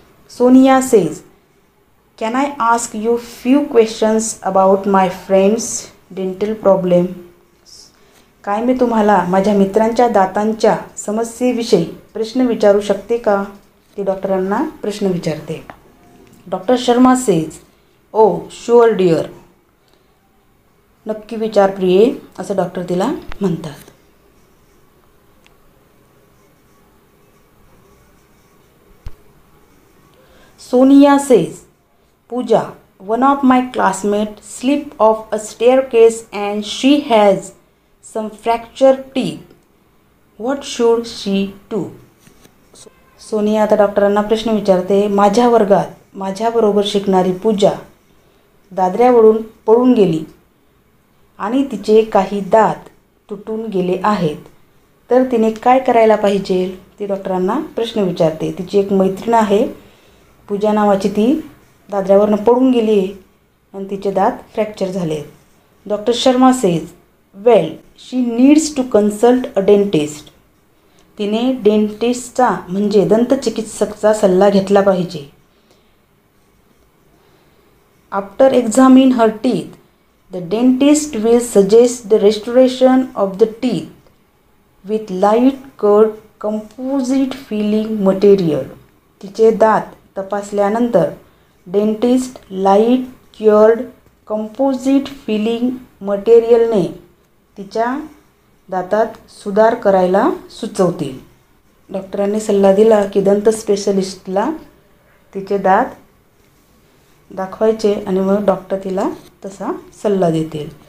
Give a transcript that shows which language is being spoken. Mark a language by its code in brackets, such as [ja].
[en] Sonia says can I ask you few questions about my friend's dental problem. [mr] काय मी तुम्हाला माझ्या मित्रांच्या दातांच्या समस्येविषयी प्रश्न विचारू शकते का, ती डॉक्टरांना प्रश्न विचारते. [en] Doctor Sharma says oh sure dear. [mr] नक्की विचार प्रिये, असं डॉक्टर तिला म्हणतात. [en] Sonia says Pooja one of my classmate slip of a staircase and she has some fractured teeth. What should she do? [mr] Sonia आता डॉक्टरांना प्रश्न विचारते. माझ्या वर्गात माझ्याबरोबर शिकणारी पूजा दादऱ्यावरून पडून गेली आणि तिचे काही दात तुटून गेले आहेत, तर तिने काय करायला पाहिजे, ती डॉक्टरांना प्रश्न विचारते. तिची एक मैत्रीण आहे पूजा नावाची, ती दादऱ्यावरून पडून गेली आहे आणि तिचे दात फ्रॅक्चर झाले आहेत. [en] Doctor Sharma says well she needs to consult a dentist. [mr] तिने डेंटिस्टचा म्हणजे दंतचिकित्सकचा सल्ला घेतला पाहिजे. [en] After examine her teeth the dentist will suggest the restoration of the teeth with light cut composite filling material. [mr] तिचे दात तपासल्यानंतर डेंटिस्ट लाईट क्युअर्ड कंपोजिट फिलिंग मटेरियलने तिच्या दातात सुधार करायला सुचवतील. डॉक्टरांनी सल्ला दिला की दंत स्पेशलिस्टला तिचे दात दाखवायचे आणि मग डॉक्टर तिला तसा सल्ला देतील.